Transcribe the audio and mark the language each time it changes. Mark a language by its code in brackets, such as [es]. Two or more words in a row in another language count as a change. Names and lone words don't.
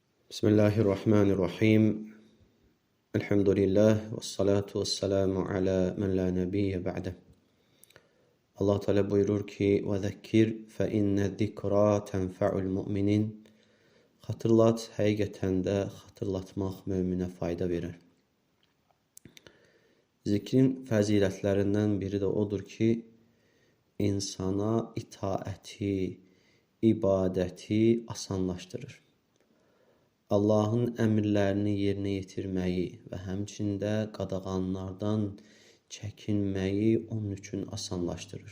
[ar] بسم الله الرحمن الرحيم الحمد لله والصلاة والسلام على من لا نبي بعده. [tr] Allah Teala buyurur ki: [ar] "وذكر فإن الذكرى تنفع المؤمنين." [tr] Hatırlat, [az] həqiqətən də xatırlatmaq möminə fayda verir. Zikrin fəzilətlərindən biri də odur ki, insana itaəti, ibadəti asanlaşdırır. Allahın əmrlərini yerinə yetirməyi və həmçində qadağanlardan çəkinməyi onun üçün asanlaşdırır.